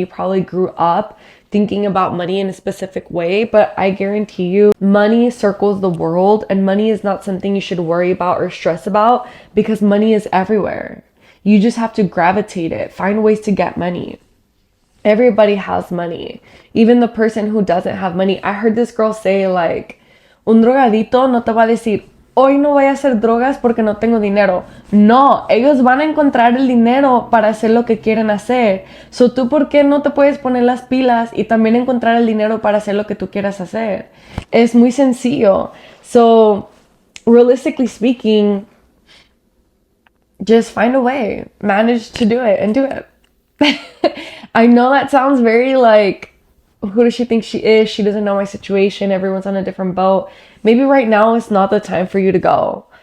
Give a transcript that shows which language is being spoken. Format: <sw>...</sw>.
<en>You probably grew up thinking about money in a specific way, but I guarantee you money circles the world, and money is not something you should worry about or stress about because money is everywhere. You just have to gravitate it, find ways to get money. Everybody has money. Even the person who doesn't have money.</en> <es>I heard this girl say like, un drogadito no te va a decir, hoy no voy a hacer drogas porque no tengo dinero. No, ellos van a encontrar el dinero para hacer lo que quieren hacer. So, ¿tú por qué no te puedes poner las pilas y también encontrar el dinero para hacer lo que tú quieras hacer? Es muy sencillo.</es> <en>So, realistically speaking, just find a way. Manage to do it and do it. I know that sounds very like, who does she think she is? She doesn't know my situation. Everyone's on a different boat. Maybe right now is not the time for you to go.</en>